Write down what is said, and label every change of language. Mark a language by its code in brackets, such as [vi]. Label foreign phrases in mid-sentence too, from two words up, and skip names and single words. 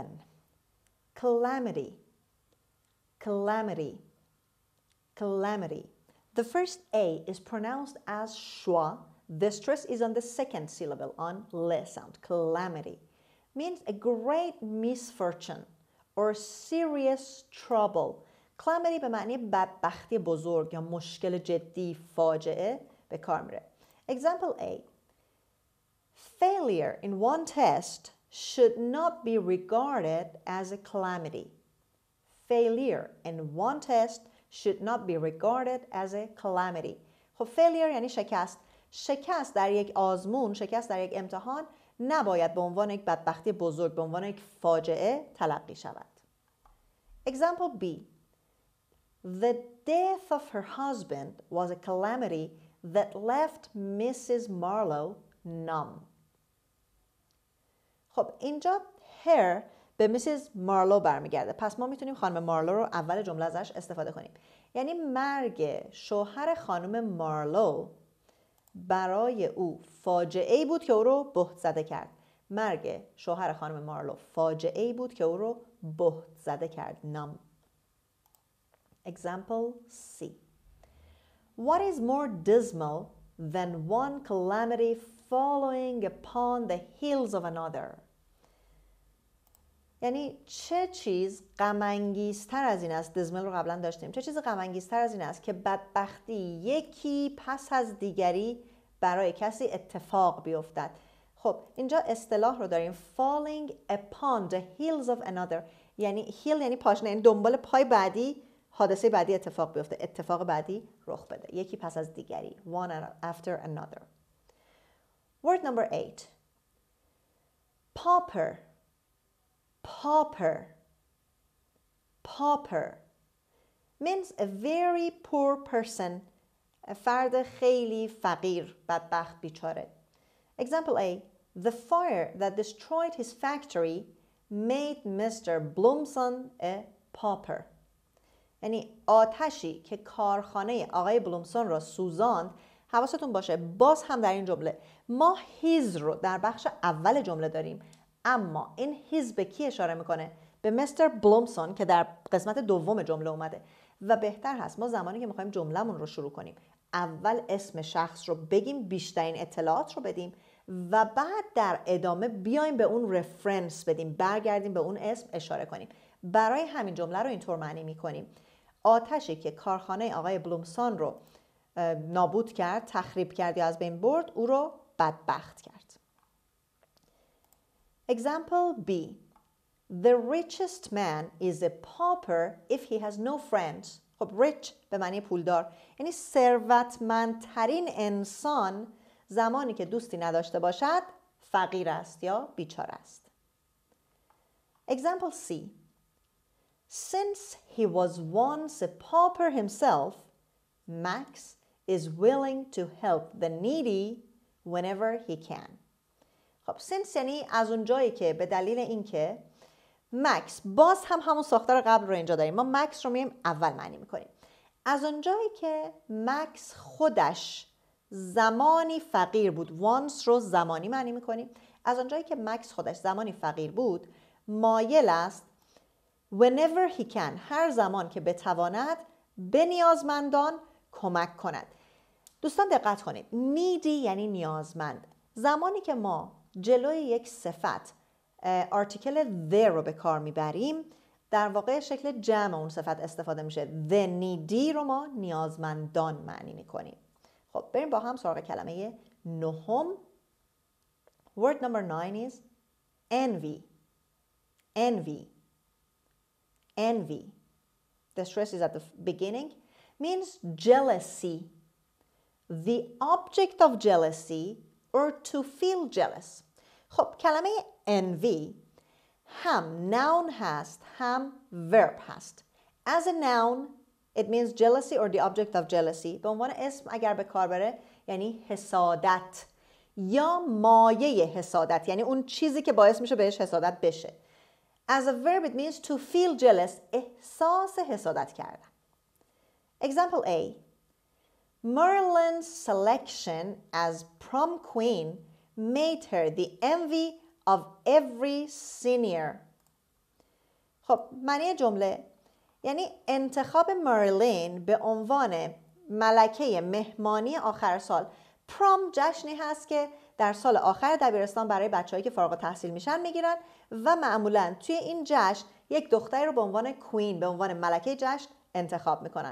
[en] Calamity. Calamity. Calamity. The first A is pronounced as schwa. The stress is on the second syllable, on le sound. Calamity means a great misfortune or serious trouble. [fa] Calamity به معنی بدبختی بزرگ یا مشکل جدی، فاجعه به کار میره. [en] Example A. Failure in one test should not be regarded as a calamity. Failure in one test should not be regarded as a calamity. [fa] خب failure یعنی شکست. شکست در یک آزمون، شکست در یک امتحان نباید به عنوان یک بدبختی بزرگ، به عنوان یک فاجعه تلقی شود. [en] Example B. The death of her husband was a calamity that left Mrs. [fa] Marlowe numb. خب اینجا her به Mrs. مارلو برمیگرده. پس ما میتونیم خانم مارلو رو اول جمله ازش استفاده کنیم. یعنی مرگ شوهر خانم مارلو برای او فاجعه‌ای بود که او رو بهت زده کرد. مرگ شوهر خانم مارلو فاجعه‌ای بود که او رو بهت زده کرد. نام. [en] Example C. What is more dismal than one calamity following upon the heels of another? [fa] یعنی چه چیز غم‌انگیزتر از این است؟ dismal رو قبلا داشتیم. چه چیز غم‌انگیزتر از این است که بدبختی یکی پس از دیگری برای کسی اتفاق بیفتد. خب اینجا اصطلاح رو داریم [en] falling upon the heels of another. [fa] یعنی heel یعنی پاشنه، یعنی دنبال پای بعدی حادثه بعدی اتفاق بیفته، اتفاق بعدی رخ بده، یکی پس از دیگری. [en] one after another. Word number 8. pauper. pauper. pauper means a very poor person. [fa] فرد خیلی فقیر، بدبخت، بیچاره. [en] Example A. The fire that destroyed his factory made Mr. Blumson a pauper. [fa] یعنی آتشی که کارخانه آقای بلومسون را سوزاند. حواستون باشه باز هم در این جمله ما his رو در بخش اول جمله داریم، اما این his به کی اشاره میکنه؟ به مستر بلومسون که در قسمت دوم جمله اومده. و بهتر هست ما زمانی که میخوایم جملهمون رو شروع کنیم اول اسم شخص رو بگیم، بیشترین اطلاعات رو بدیم و بعد در ادامه بیایم به اون رفرنس بدیم، برگردیم به اون اسم اشاره کنیم. برای همین جمله رو اینطور معنی میکنیم: آتشی که کارخانه آقای بلومسون رو نابود کرد، تخریب کرد یا از بین برد، او رو بدبخت کرد. [en] Example B. The richest man is a pauper if he has no friends. [fa] خب rich به معنی پولدار، یعنی ثروتمندترین انسان زمانی که دوستی نداشته باشد فقیر است یا بیچاره است. [en] Example C. Since he was once a pauper himself, Max is willing to help the needy whenever he can. [fa] خب since یعنی از اون جایی که به دلیل اینکه مکس، باز هم همون ساختار قبل رو اینجا داریم، ما مکس رو میایم اول معنی میکنیم. از اون جایی که مکس خودش زمانی فقیر بود، once رو زمانی معنی میکنیم. از اون جایی که مکس خودش زمانی فقیر بود مایل است [en] whenever he can، [fa] هر زمان که بتواند، به نیازمندان کمک کند. دوستان دقت کنید، needy یعنی نیازمند. زمانی که ما جلوی یک صفت آرتیکل the رو به کار میبریم در واقع شکل جمع اون صفت استفاده میشه. [en] the needy [fa] رو ما نیازمندان معنی میکنیم. خب بریم با هم سراغ کلمه نهم. [en] Word number 9 is envy. envy. envy. The stress is at the beginning. Means jealousy. The object of jealousy or to feel jealous. [fa] خب کلمه envy هم noun هست هم verb هست. [en] As a noun it means jealousy or the object of jealousy. [fa] به عنوان اسم اگر به کار بره یعنی حسادت یا مایه حسادت، یعنی اون چیزی که باعث میشه بهش حسادت بشه. [en] As a verb it means to feel jealous، [fa] احساس حسادت کردن. [en] Example A. Marilyn's selection as prom queen made her the envy of every senior. [fa] خب معنی جمله یعنی انتخاب ماریلین به عنوان ملکه مهمانی آخر سال. پرام جشنی هست که در سال آخر دبیرستان برای بچه‌هایی که فارغ التحصیل میشن میگیرن و معمولاً توی این جشن یک دختری رو به عنوان کوین، به عنوان ملکه جشن انتخاب میکنن.